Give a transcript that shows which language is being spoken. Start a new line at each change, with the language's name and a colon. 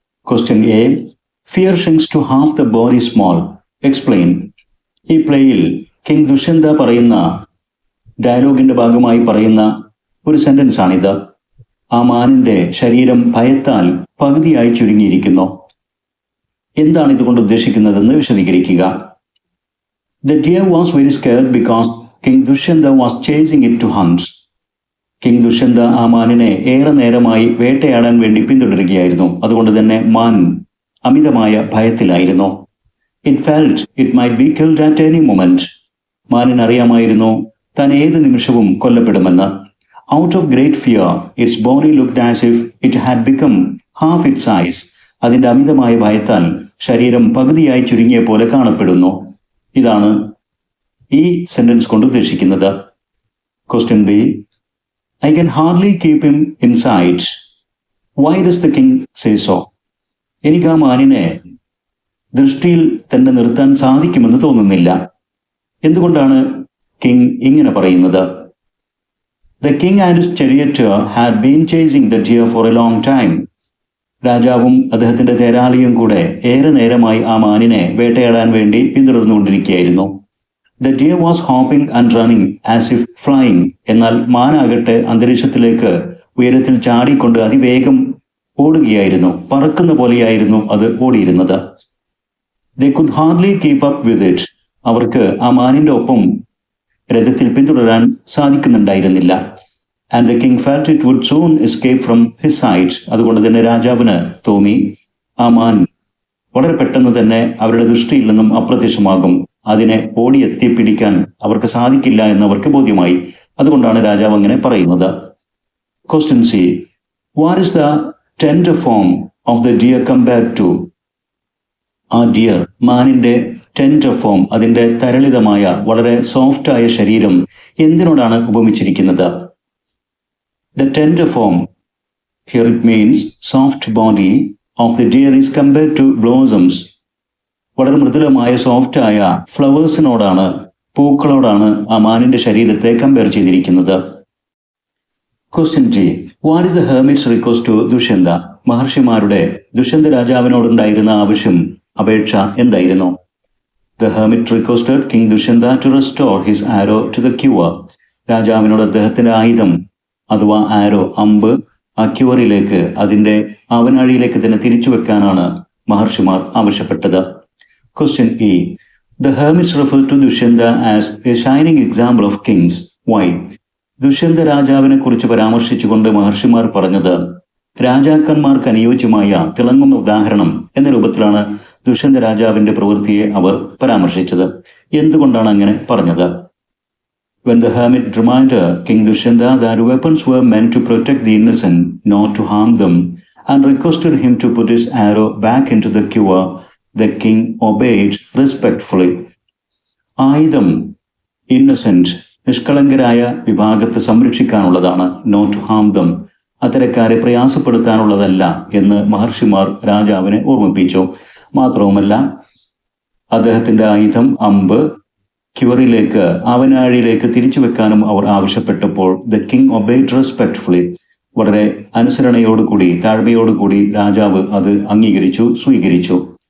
English: Question A, fear shrinks to half the body small. Explain.
Malayalam: ഈ പ്ലേയിൽ king Dushyanta പറയുന്ന ഡയലോഗിന്റെ ഭാഗമായി പറയുന്ന ഒരു സെന്റൻസ് ആണിത്. ആ മാനിന്റെ ശരീരം ഭയത്താൽ പകുതിയായി ചുരുങ്ങിയിരിക്കുന്നു. എന്താണ് ഇതുകൊണ്ട് ഉദ്ദേശിക്കുന്നതെന്ന് വിശദീകരിക്കുക.
English: The deer was very scared because King Dushyanta was chasing it to hunt.
Malayalam: King Dushyanta ആ മാനിനെ ഏറെ നേരമായി വേട്ടയാടാൻ വേണ്ടി പിന്തുടരുകയായിരുന്നു. അതുകൊണ്ട് തന്നെ മാൻ അമിതമായ ഭയത്തിലായിരുന്നു.
English: It felt it might be killed at any moment.
Malayalam: മാനിനറിയാമായിരുന്നു താൻ ഏത് നിമിഷവും കൊല്ലപ്പെടുമെന്ന്.
English: Out of great fear, its body looked as if it had become half its size.
Malayalam: അതിന്റെ അമിതമായ ഭയത്താൽ ശരീരം പകുതിയായി ചുരുങ്ങിയ പോലെ കാണപ്പെടുന്നു. ഇതാണ് ഈ സെന്റൻസ് കൊണ്ട് ഉദ്ദേശിക്കുന്നത്.
English: Question B, I can hardly keep him in sight. Why does the king say so?
Malayalam: എനിക്ക് ആ മാനിനെ ദൃഷ്ടിയിൽ തന്നെ നിർത്താൻ സാധിക്കുമെന്ന് തോന്നുന്നില്ല. എന്തുകൊണ്ടാണ് കിങ് ഇങ്ങനെ പറയുന്നത്?
English: The king and his charioteer had been chasing the deer for a long time.
Malayalam: രാജാവും അദ്ദേഹത്തിന്റെ തേരാളിയും കൂടെ ഏറെ നേരമായി ആ മാനിനെ വേട്ടയാടാൻ വേണ്ടി പിന്തുടർന്നുകൊണ്ടിരിക്കുകയായിരുന്നു.
English: The deer was hopping and running as if flying.
Malayalam: എന്നാൽ മാനാകട്ടെ അന്തരീക്ഷത്തിലേക്ക് ഉയരത്തിൽ ചാടിക്കൊണ്ട് അതിവേഗം ഓടുകയായിരുന്നു. പറക്കുന്ന പോലെയായിരുന്നു അത് ഓടിയിരുന്നത്.
English: They could hardly keep up with it.
Malayalam: അവർക്ക് ആ മാനിന്റെ ഒപ്പം രഥത്തിൽ പിന്തുടരാൻ സാധിക്കുന്നുണ്ടായിരുന്നില്ല.
English: And the king felt it would soon escape from his sight.
Malayalam: അതുകൊണ്ട് തന്നെ രാജാവിന് തോന്നി ആ മാൻ വളരെ പെട്ടെന്ന് തന്നെ അവരുടെ ദൃഷ്ടിയിൽ നിന്നും അപ്രത്യക്ഷമാകും. അതിനെ ഓടിയെത്തി പിടിക്കാൻ അവർക്ക് സാധിക്കില്ല എന്ന് അവർക്ക് ബോധ്യമായി. അതുകൊണ്ടാണ് രാജാവ് അങ്ങനെ പറയുന്നത്.
English: Question C, what is the tender form of the deer compared to?
Malayalam: ആ ഡിയർ, മാനിന്റെ ടെൻഡർ ഫോം, അതിന്റെ തരളിതമായ വളരെ സോഫ്റ്റായ ശരീരം എന്തിനോടാണ് ഉപമിച്ചിരിക്കുന്നത്?
English: The tender form, here it means soft body of the deer is compared to blossoms.
Malayalam: വളരെ മൃദുലമായ സോഫ്റ്റായ ഫ്ലവേഴ്സിനോടാണ്, പൂക്കളോടാണ് ആ മാനിന്റെ ശരീരത്തെ കമ്പയർ ചെയ്തിരിക്കുന്നത്.
English: Question G, what is the hermit's request to Dushyanta?
Malayalam: മഹർഷിമാരുടെ Dushyanta രാജാവിനോടുണ്ടായിരുന്ന ആവശ്യം, അപേക്ഷ എന്തായിരുന്നു?
English: The hermit requested King Dushyanta to restore his arrow to the quiver.
Malayalam: രാജാവിനോട് അദ്ദേഹത്തിന്റെ ആയുധം അഥവാ ആരോ, അമ്പ്, ആ ക്യൂവറിലേക്ക്, അതിന്റെ ആവനാഴിയിലേക്ക് തന്നെ തിരിച്ചു വെക്കാനാണ് മഹർഷിമാർ ആവശ്യപ്പെട്ടത്.
English: Question E, The hermits refer to Dushyanta as a shining example of kings. Why?
Malayalam: Dushyanta രാജാവിനെ കുറിച്ച് പരാമർശിച്ചുകൊണ്ട് മഹർഷിമാർ പറഞ്ഞത് രാജാക്കന്മാർക്ക് അനുയോജ്യമായ തിളങ്ങുന്ന ഉദാഹരണം എന്ന രൂപത്തിലാണ് ദുഷ്യന്ത രാജാവിന്റെ പ്രവൃത്തിയെ അവർ പരാമർശിച്ചത്. എന്തുകൊണ്ടാണ് അങ്ങനെ പറഞ്ഞത്?
English: When the hermit reminded King Dushyanta that weapons were meant to protect the innocent, not to harm them, and requested him to put his arrow back into the quiver, the king obeyed respectfully.
Malayalam: ആയുധം ഇന്നസെന്റ്, നിഷ്കളങ്കരായ വിഭാഗത്തെ സംരക്ഷിക്കാനുള്ളതാണ്,
English: not to harm them,
Malayalam: അത്തരക്കാരെ പ്രയാസപ്പെടുത്താനുള്ളതല്ല എന്ന് മഹർഷിമാർ രാജാവിനെ ഓർമ്മിപ്പിച്ചു. മാത്രവുമല്ല, അദ്ദേഹത്തിന്റെ ആയുധം അമ്പ് ക്യൂവറിലേക്ക്, ആവനാഴിയിലേക്ക് തിരിച്ചു വെക്കാനും അവർ ആവശ്യപ്പെട്ടപ്പോൾ
English: the king obeyed respectfully,
Malayalam: വളരെ അനുസരണയോടുകൂടി, താഴ്മയോടുകൂടി രാജാവ് അത് അംഗീകരിച്ചു, സ്വീകരിച്ചു.